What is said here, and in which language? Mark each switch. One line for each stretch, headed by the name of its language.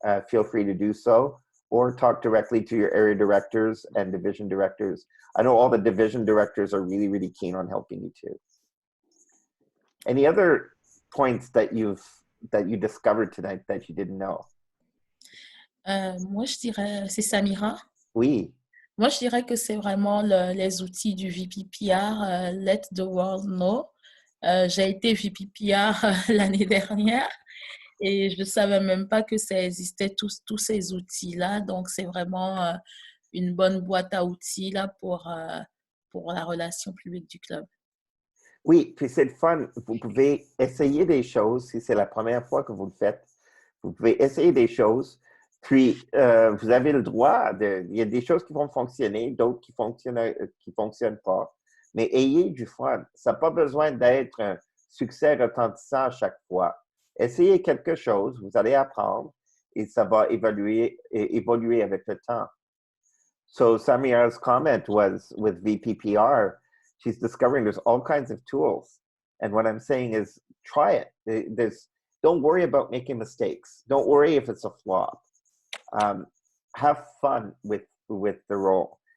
English: Feel free to do so, or talk directly to your area directors and division directors. I know all the division directors are really, really keen on helping you too. Any other points that you discovered tonight that you didn't know?
French: Moi, je dirais, c'est Samira. Oui. Moi, je dirais que c'est vraiment les outils du VPPR, Let the World Know. J'ai été VPPR l'année dernière et je ne savais même pas que ça existait, tous ces outils-là. Donc, c'est vraiment une bonne boîte à outils là, pour la relation publique du club. Oui, puis c'est le fun. Vous pouvez essayer des choses si c'est la première fois que vous le faites. Vous pouvez essayer des choses. Puis, vous avez le droit il y a des choses qui vont fonctionner, d'autres qui fonctionnent pas. Mais ayez du fun. Ça n'a pas besoin d'être un succès retentissant à chaque fois. Essayez quelque chose, vous allez apprendre et ça va évoluer avec le temps.
English: So Samira's comment was with VPPR, she's discovering there's all kinds of tools. And what I'm saying is try it. Don't worry about making mistakes. Don't worry if it's a flop. Have fun with the role.